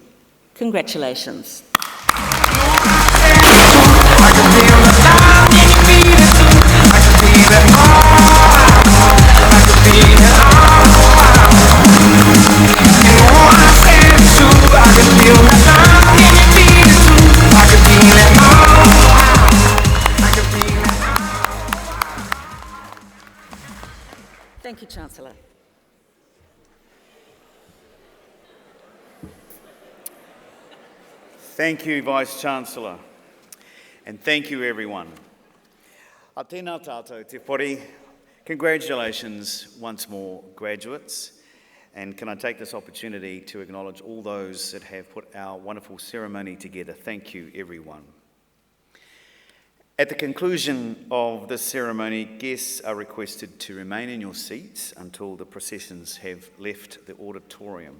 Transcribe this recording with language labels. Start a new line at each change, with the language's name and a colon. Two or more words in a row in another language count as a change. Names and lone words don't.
English: Congratulations. Thank you, Chancellor. Thank you, Vice-Chancellor, and thank you, everyone.
Māori: A tēnā tātou te whare.
English: Congratulations once more, graduates, and can I take this opportunity to acknowledge all those that have put our wonderful ceremony together. Thank you, everyone. At the conclusion of this ceremony, guests are requested to remain in your seats until the processions have left the auditorium.